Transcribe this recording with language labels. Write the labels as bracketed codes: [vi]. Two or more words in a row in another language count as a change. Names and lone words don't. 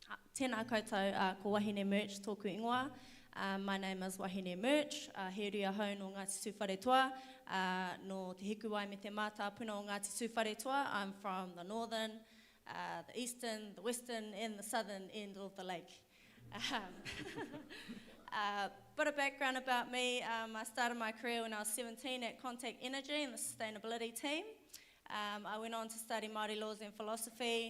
[mi] Tēnā koutou, ko Wahine Merch tōku ingoa. [en] My name is Wahine Merch, [mi] he ria hau no Ngāti Tūwharetoa, no te hiku wai me te mātā puna o Ngāti Tūwharetoa. [en] I'm from the northern, the eastern, the western and the southern end of the lake. Bit of background about me, I started my career when I was 17 at Contact Energy in the sustainability team. I went on to study Māori laws and philosophy.